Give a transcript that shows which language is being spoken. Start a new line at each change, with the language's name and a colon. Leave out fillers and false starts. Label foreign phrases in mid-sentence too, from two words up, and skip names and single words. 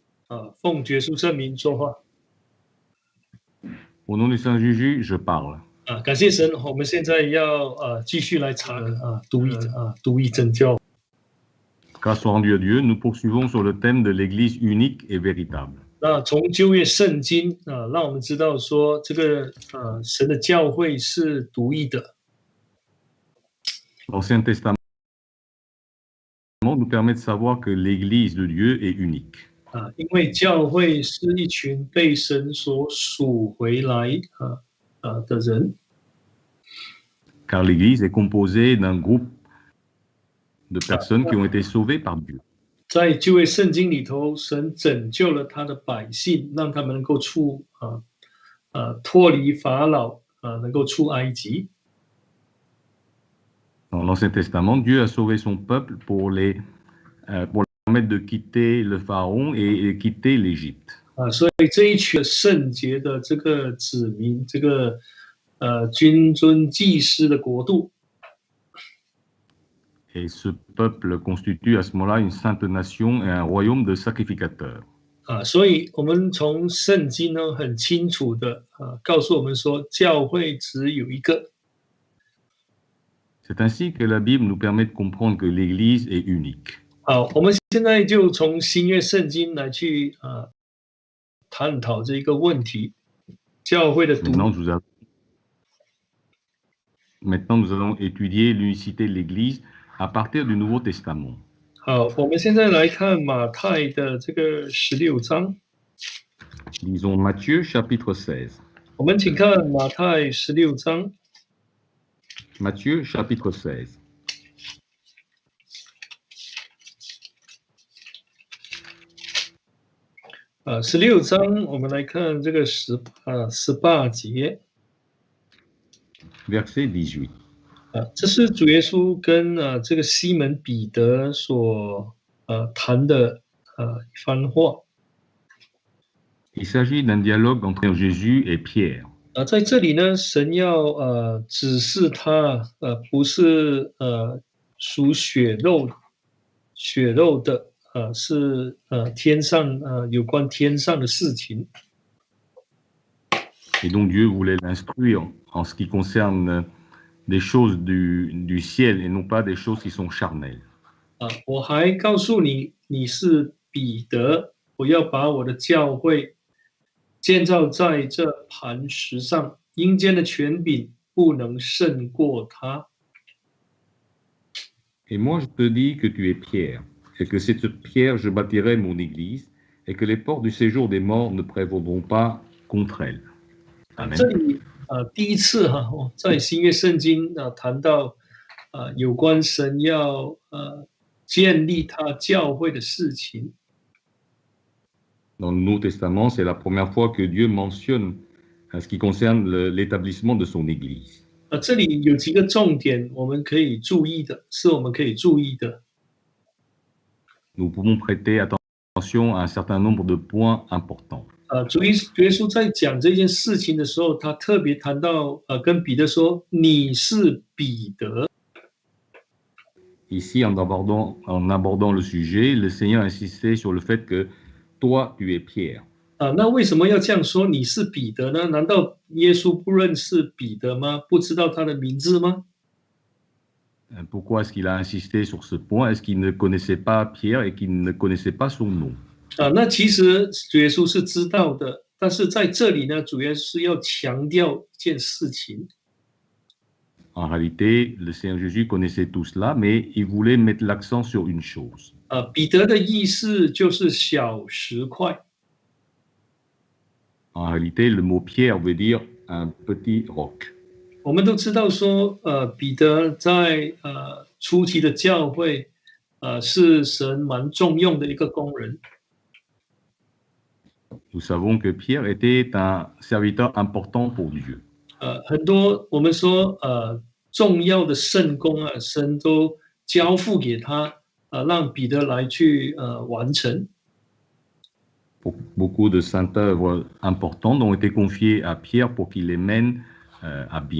Chinese: 奉耶稣圣名说话。
French: Au nom du Saint Jésus, je parle.
Chinese: 感谢神，我们现在要继续来查读义正教。
French: Grâce rendue à Dieu, nous poursuivons sur le thème de l'Église unique et véritable.
Chinese: 那从旧约圣经让我们知道说，这个神的教会是独一的。
French: L'Ancien Testament nous permet de savoir que l'Église de Dieu est unique.
Chinese: 因为教会是一群被神所属回来的人。
French: Car l'Église est composée d'un groupe de personnes qui ont été sauvées par Dieu.
Chinese: 在旧约圣经里头，神拯救了他的百姓，让他们能够脱离法老能够出埃及。
French: Dans l'Ancien Testament, Dieu a sauvé son peuple pour leur permettre de quitter le Pharaon et quitter l'Égypte.
Chinese: 所以这一群圣洁的这个子民，这个君尊祭司的国度。
French: Et ce peuple constitue à ce moment-là une sainte nation et un royaume de sacrificateurs.
Chinese: 所以我们从圣经呢很清楚的告诉我们说，教会只有一个。
French: C'est ainsi que la Bible nous permet de comprendre que l'Église est unique.
Chinese: 好，我们现在就从新约圣经来去探讨这一个问题，教会的独。
French: Maintenant, nous allons étudier l'unicité de l'Église à partir du Nouveau Testament.
Chinese: 好，我们现在来看马太的这个16章。
French: Lisons Matthieu chapitre 16.
Chinese: 我们请看马太16章。
French: Matthieu chapitre 16.
Chinese: 16 章，我们来看这个18节。
French: Verset 18.
Chinese: 这是主耶稣跟这个西门彼得所谈的一番话。
French: Il s'agit d'un dialogue entre Jésus et Pierre.
Chinese: 在这里呢，神要指示他不是属血肉的是天上有关天上的事情。
French: Et donc Dieu voulait l'instruire en ce qui concerne des choses du ciel et non pas des choses qui sont charnelles.
Chinese: 我还告诉你，你是彼得，我要把我的教会建造在这磐石上，阴间的权柄不能胜过它。
French: Et moi je te dis que tu es Pierre, et que cette pierre je bâtirai mon église, et que les portes du séjour des morts ne prévaudront pas contre elle. Amen.
Chinese: 这里第一次在新约圣经谈到有关神要建立他教会的事情。
French: Dans le Nouveau Testament, c'est la première fois que Dieu mentionne ce qui concerne l'établissement de son Église.
Chinese: 这里有几个重点，我们可以注意的，是我们可以注意的。
French: Nous pouvons prêter attention à un certain nombre de points importants.
Chinese: 主耶稣在讲这件事情的时候，他特别谈到跟彼得说：“你是彼得。”
French: Ici, en abordant le sujet, le Seigneur insistait sur le fait que toi, tu es Pierre.
Chinese: 那为什么要这样说你是彼得呢？难道耶稣不认识彼得吗？不知道他的名字吗？
French: Pourquoi est-ce qu'il a insisté sur ce point? Est-ce qu'il ne connaissait pas Pierre et qu'il ne connaissait pas son nom?
Chinese: 那其实主耶稣是知道的，但是在这里呢，主耶稣要强调一件事情。
French: En réalité, le Seigneur Jésus connaissait tout cela, mais il voulait mettre l'accent sur une chose.
Chinese: 彼得的意思就是小石块。
French: En réalité, le mot Pierre veut dire un petit roc.
Chinese: 我们都知道说，彼得在初期的教会，是神蛮重用的一个工人。
French: Nous savons que Pierre était un serviteur important pour Dieu.
Chinese: 很多我们说重要的圣工神都交付给他，让彼得来去完成。
French: Beaucoup de saintes œuvres importantes ont été confiées à Pierre pour qu'il les mène à bien.